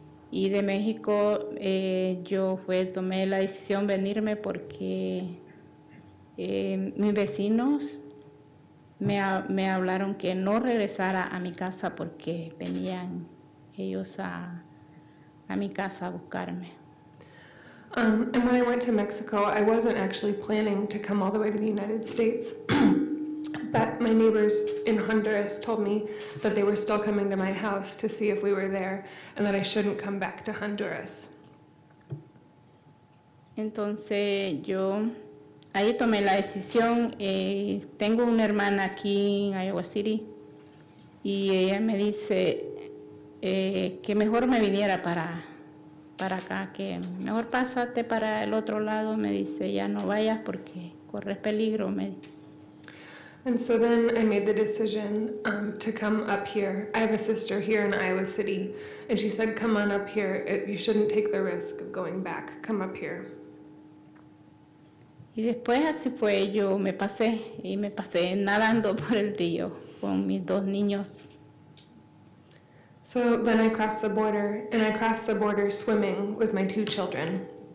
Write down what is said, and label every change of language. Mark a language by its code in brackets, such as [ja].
[es] Y de México yo tomé la decisión de venirme porque mis vecinos me hablaron que no regresara a mi casa porque venían ellos a mi casa a buscarme. [en] And when I went to Mexico, I wasn't actually planning to come all the way to the United States. But my neighbors in Honduras told me that they were still coming to my house to see if we were there and that I shouldn't come back to Honduras. [es] Entonces yo ahí tomé la decisión. Tengo una hermana aquí en Iowa City y ella me dice que mejor me viniera para acá, que mejor pásate para el otro lado. Me dice, ya no vayas porque corres peligro. [en] And so then I made the decision to come up here. I have a sister here in Iowa City, and she said, come on up here. You shouldn't take the risk of going back. Come up here. [es] Y después así fue, yo me pasé nadando por el río con mis 2 niños. [en] So then I crossed the border, and I crossed the border swimming with my 2 children.